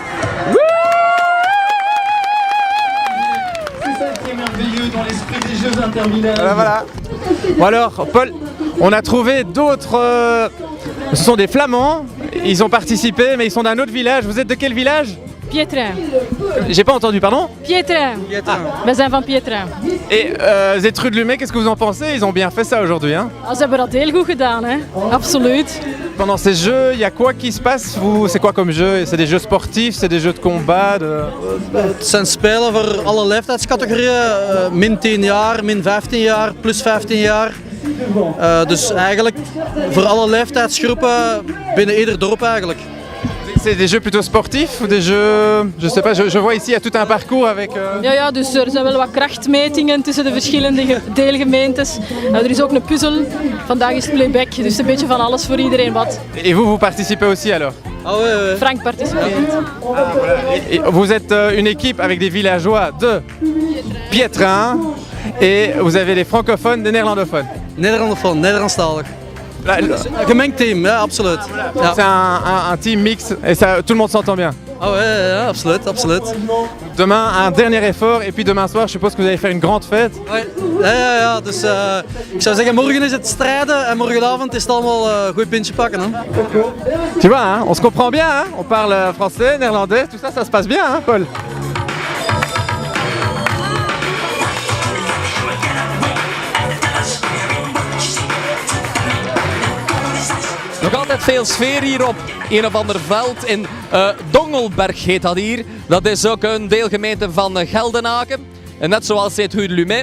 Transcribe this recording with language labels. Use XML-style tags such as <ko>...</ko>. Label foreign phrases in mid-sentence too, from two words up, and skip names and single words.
<fr>C'est ça qui est merveilleux dans l'esprit des Jeux interminables. Voilà. Bon alors, Paul, on a trouvé d'autres... ce sont des Flamands. Ils ont participé, mais ils sont d'un autre village. Vous êtes de quel village? Pietra. J'ai pas entendu, pardon?</fr> <nl>Pietra. Wij zijn van Pietra.</nl> <fr>Et Zeetrut-Lumey, qu'est-ce que vous en pensez? Ils ont bien fait ça aujourd'hui, hein?</fr> <nl>Ze hebben dat heel goed gedaan, hè? Absoluut.</nl> <fr>Pendant ces jeux, il y a quoi qui se passe? C'est quoi comme jeu? C'est des jeux sportifs? C'est des jeux de combat?</fr> <nl>Het zijn spelen voor alle leeftijdscategorieën. Min 10 jaar, min 15 jaar, plus 15 jaar. Dus eigenlijk voor alle leeftijdsgroepen binnen ieder dorp eigenlijk.</nl> <fr>C'est des jeux plutôt sportifs ou des jeux... Je sais pas, je vois ici, il y a tout un parcours avec...</fr> <nl>Ja, dus er zijn wel wat krachtmetingen tussen de verschillende deelgemeentes. Er is ook een puzzel. Vandaag is het playback, dus een beetje van alles voor iedereen wat.</nl> <fr>Et vous participez aussi alors? Ah ouais.</fr> <nl>Frank participeert.</nl> <fr>Et vous êtes une équipe avec des villageois de Pietra et vous avez des francophones, des néerlandophones.</fr> <nl>Nederlandofoon, Nederlandstalig. Een gemengd team, ja, absoluut. Ja.</nl> <fr>C'est un team mix et ça, tout le monde s'entend bien. Ah ouais,</fr> <nl>ja, absoluut, absoluut.</nl> <fr>Demain, un dernier effort et puis demain soir, je suppose que vous allez faire une grande fête. Ouais.</fr> <nl>Ja, dus ik zou zeggen, morgen is het strijden en morgenavond is het allemaal een goed pintje pakken. Hè?</nl> <fr>Tu vois, hein, on se comprend bien, hein, on parle français, néerlandais, tout ça, ça se passe bien, hein, Paul.</fr> <nl>Nog altijd veel sfeer hier op een of ander veld in Dongelberg heet dat hier. Dat is ook een deelgemeente van Geldenaken, net zoals Zeetrut-Lumey.</nl>